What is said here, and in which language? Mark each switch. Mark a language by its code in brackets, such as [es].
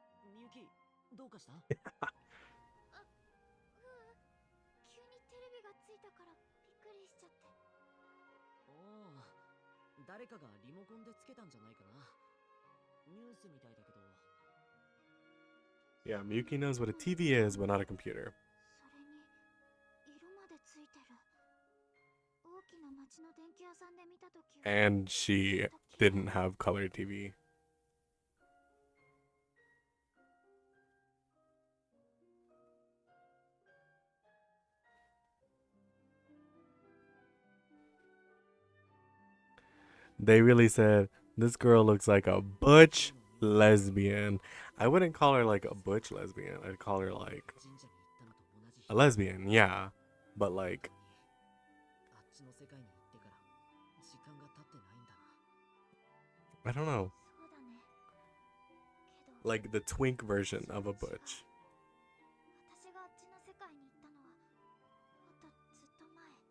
[ja] Miyuki, どうかした？あ、急にテレビがついたからびっくりしちゃって。おお、誰かがリモコンでつけたんじゃないかな。ニュースみたいだけど。 [en] Yeah, Miyuki knows what a TV is, but not a computer. [ja] それに色までついてる。大きな町の電気屋さんで見たときは。 [en] And she didn't have color TV. They really said, this girl looks like a butch lesbian. I wouldn't call her like a butch lesbian. I'd call her like a lesbian, yeah. But like, [ja] あっちの世界に行ってから時間が経ってないんだな。 [en] I don't know. [ja] そうだね。けど [en] Like the twink version of a butch. [ja] 私があっちの世界に行ったのはもっとずっと前。